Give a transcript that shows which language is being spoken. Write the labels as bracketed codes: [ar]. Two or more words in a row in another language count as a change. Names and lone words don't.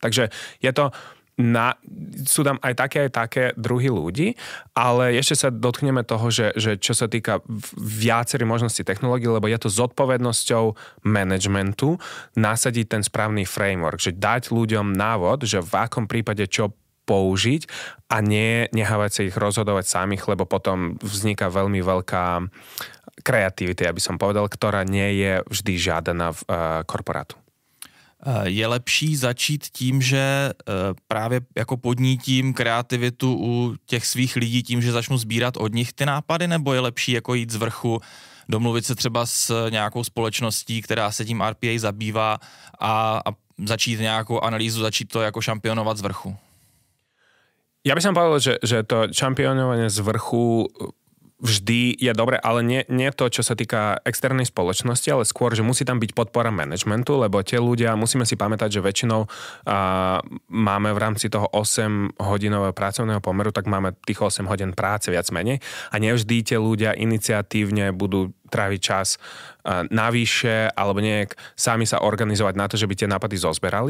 [sk] Takže je to sú tam aj také druhy ľudí, ale ešte sa dotkneme toho, že čo sa týka viacerých možností technológií, lebo je to zodpovednosťou managementu nasadiť ten správny framework, že dať ľuďom návod, že v akom prípade čo použiť a nehávať sa ich rozhodovať samých, lebo potom vzniká veľmi veľká kreativita, aby som povedal, ktorá nie je vždy žiadaná v korporátu. [cs] Je lepší začít tím, že právě jako podnítím kreativitu u těch svých lidí tím, že začnu sbírat od nich ty nápady, nebo je lepší jako jít z vrchu, domluvit se třeba s nějakou společností, která se tím RPA zabývá a začít nějakou analýzu, začít to jako šampionovat z vrchu? [sk] Ja by som povedal, že to šampionovanie z vrchu vždy je dobre, ale nie to, čo sa týka externej spoločnosti, ale skôr, že musí tam byť podpora managementu, lebo tie ľudia, musíme si pamätať, že väčšinou máme v rámci toho 8-hodinového pracovného pomeru, tak máme tých 8 hodín práce viac menej a nevždy tie ľudia iniciatívne budú tráviť čas navyše alebo nejak sami sa organizovať na to, že by tie nápady zozberali.